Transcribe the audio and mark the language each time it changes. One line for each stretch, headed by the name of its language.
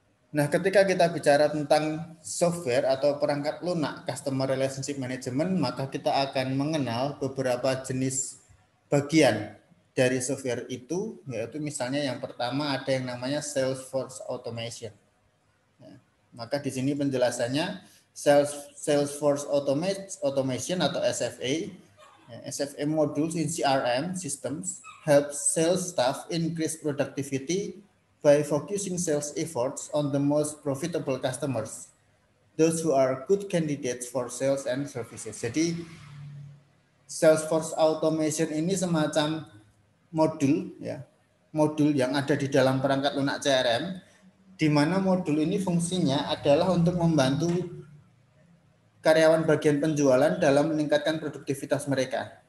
Indonesian: Nah, ketika kita bicara tentang software atau perangkat lunak customer relationship management, maka kita akan mengenal beberapa jenis bagian dari software itu, yaitu misalnya yang pertama ada yang namanya Salesforce Automation. Ya, maka di sini penjelasannya Salesforce Automation atau SFA, ya,
English: SFA modules in CRM systems help sales staff increase productivity by focusing sales efforts on the most profitable customers, those who are good candidates for sales and services.
Indonesian: Jadi Salesforce Automation ini semacam modul, ya, modul yang ada di dalam perangkat lunak CRM, di mana modul ini fungsinya adalah untuk membantu karyawan bagian penjualan dalam meningkatkan produktivitas mereka.